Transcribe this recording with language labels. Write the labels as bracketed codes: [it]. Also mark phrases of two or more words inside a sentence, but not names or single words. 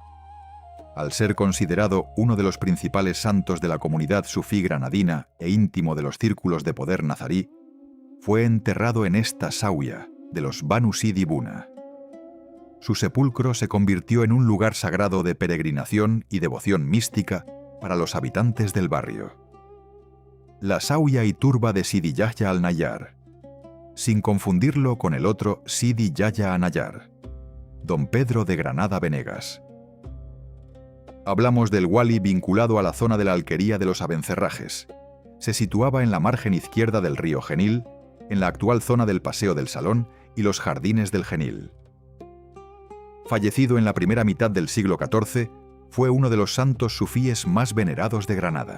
[es] Al ser considerado uno de los principales santos de la comunidad sufí granadina e íntimo de los círculos de poder nazarí, fue enterrado en esta sauya de los Banu Sidi Buna. Su sepulcro se convirtió en un lugar sagrado de peregrinación y devoción mística para los habitantes del barrio. La sauya y turba de Sidi Yahya al-Nayar, sin confundirlo con el otro Sidi Yahya an-Nayar, don Pedro de Granada Venegas. Hablamos del wali vinculado a la zona de la alquería de los Abencerrajes. Se situaba en la margen izquierda del río Genil, en la actual zona del Paseo del Salón y los Jardines del Genil. Fallecido en la primera mitad del siglo XIV, fue uno de los santos sufíes más venerados de Granada.